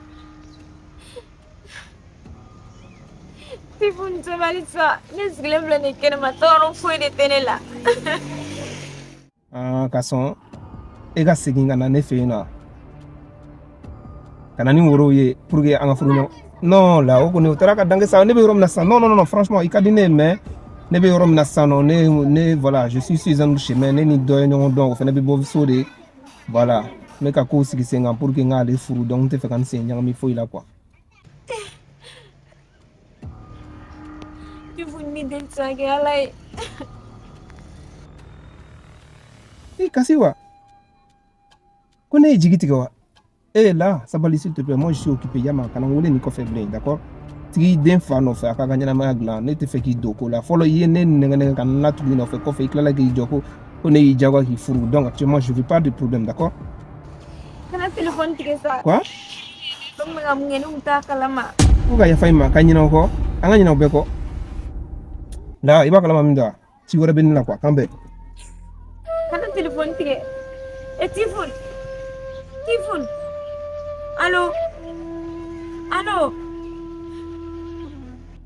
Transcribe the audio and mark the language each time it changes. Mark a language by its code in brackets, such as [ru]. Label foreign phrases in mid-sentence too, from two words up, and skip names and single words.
[bm] Typhoon sabali sa ne sigilen filɛ nin kɛnɛma tɔɔrɔ foyi de tɛ ne la. Ka sɔn e ka segin ka na ne fɛ yen nɔ ka na ni worow ye [fr] pour que [bm] an ka furu ɲɔgɔn non la o kɔni o taara ka dange sa ne bɛ yɔrɔ min na sisan [fr] non franchement [bm] i ka di ne ye mais ne bɛ yɔrɔ min na sisan nɔ ne [fr] voilà je suis sur un chemin [bm] ne ni dɔ ye ɲɔgɔn dɔn o fana bɛ bɔ so de voilà ne ka kow sigi sen kan [fr] pour que [bm] n k'ale furu donc n tɛ fɛ ka n sen ɲagami foyi la quoi. Typhoon ni deli sa kɛ ala ye. Kasi wa ko ne ye jigi tigɛ wa là sabali [fr] s'il te plaît moi je suis occupé [bm] yama kana wele ni kɔfɛ bilen d'accord tigi den fa nɔfɛ a ka ɲɛnamaya dilan ne tɛ fɛ k'i don ko la fɔlɔ i ye ne nɛgɛ ka na tugu nɔfɛ kɔfɛ i tilala k'i jɔ ko ne y'i jagoya k'i furu [fr] donc actuellement je veux pas de problème d'accord. [bm] Kana téléphone tigɛ sa. Quoi? Ko n bɛ ka mun kɛ ne kun t'a kalama. Ko ka yafa i ma ka ɲinɛ o kɔ an ka ɲinɛ o bɛɛ kɔ la i b'a kalama min da ci wɛrɛ bɛ ne la quoi kan bɛɛ. Kana téléphone tigɛ Typhoon allo